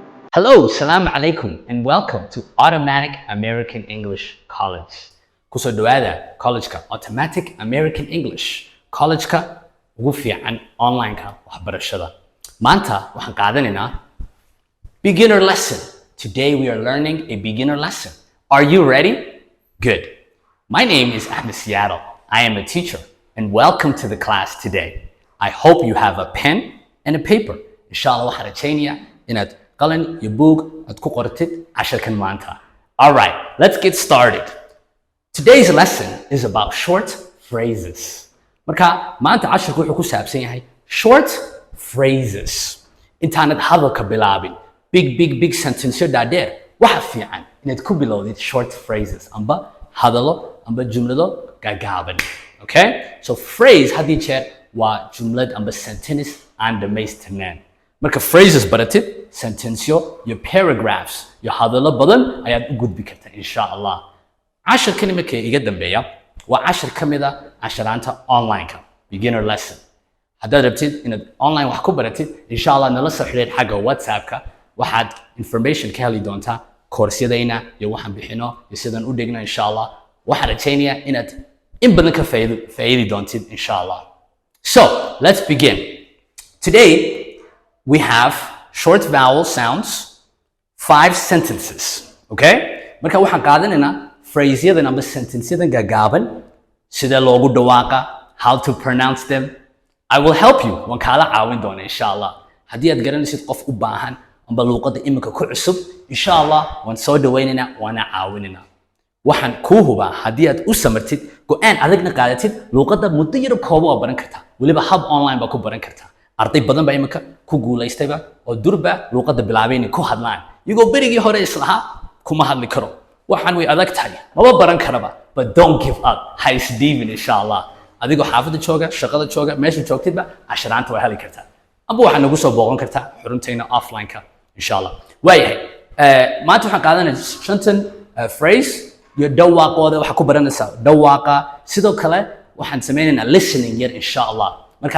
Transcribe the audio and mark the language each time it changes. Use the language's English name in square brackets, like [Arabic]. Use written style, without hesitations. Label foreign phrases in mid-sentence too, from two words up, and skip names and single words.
[English] Hello, [Arabic] salam alaikum, [English] and welcome to Automatic American English College. [Somali] Kusoo dhawaada college-ka Automatic American English. College-ka ugu fiican online-ka waxbarashada. Maanta waxaan qaadanaynaa [English] beginner lesson. Today we are learning a beginner lesson. Are you ready? Good. My name is Ahmed Seattle. I am a teacher, and welcome to the class today. I hope you have a pen and a paper. [Somali] Inshallah waxaan rajaynayaa inaad qalin iyo buug aad ku qortid casharkan maanta. [English] All right, let's get started. Today's lesson is about short phrases. [Somali] Marka maanta casharku wuxuu ku saabsan yahay [English] short phrases. [Somali] Intaanad hadalka bilaabin [English] big sentence [Somali] dhaadheer waxa fiican inaad ku bilowdid [English] short phrases [Somali] amba hadalo amba jumlado gaagaaban. [English] Okay? [Somali] So phrase haddii jeer waa jumlad amba sentence aan dhamaystirnayn. Marka phrases baratid sentenceyo iyo paragraphs iyo hadallo badan ayaad u gudbi kartaa [Arabic] insha Allah. [Somali] Casharkan imika iga dambeeya waa cashar ka mid ah casharaanta online-ka [English] beginner lesson. [Somali] Haddaad rabtid inaad online wax ku baratid [Arabic] insha Allah [Somali] nala soo xiriir xagga WhatsApp-ka waxaad information ka heli doontaa koorsiyadayna iyo waxaan bixino iyo sidaan u dhigno [Arabic] insha Allah. [Somali] Waxaan rajaynayaa inaad in badan ka faa'iidi doontid [Arabic] insha Allah. [English] So, let's begin. Today we have short vowel sounds, 5 sentences, okay? [Somali] Marka waxaan qaadanaynaa phraseyadan amba sentenceyadan gaagaaban sida loogu dhawaaqa, [English] how to pronounce them. I will help you. [Somali] Waan kaala caawin doonaa [Arabic] insha Allah. [Somali] Haddii aad garanaysid qof u baahan amba luqadda imika ku cusub, [Arabic] insha Allah [Somali] waan soo dhawaynaynaa waana caawinaynaa. Waxaan kuu hubaa haddii aad u samartid go'aan adagna qaadatid luqadda muddo yar kooban waa baran kartaa. Weliba hab online baa ku baran kartaa. Arday badan baa imika ku guulaystayba oo durba luqadda bilaabay inay ku hadlaan iyagoo berigii hore islaha kuma hadli karo waxaan way adag tahay maba baran karaba [English] but don't give up [Somali] ha isdhiibin [Arabic] insha Allah [Somali] adigoo xaafadda jooga shaqada jooga meesha joogtidba casharaanta waa heli kartaa amba waxaad nagu soo booqan kartaa xuruntayna offline-ka [Arabic] insha Allah [Somali] waayahay maanta waxaan qaadanaynaa shantan phrase iyo dhawaaqooda waxaa ku baranaysaa dhawaaqa sidoo kale waxaan sameynaynaa listening yar [Arabic] insha Allah [Somali] marka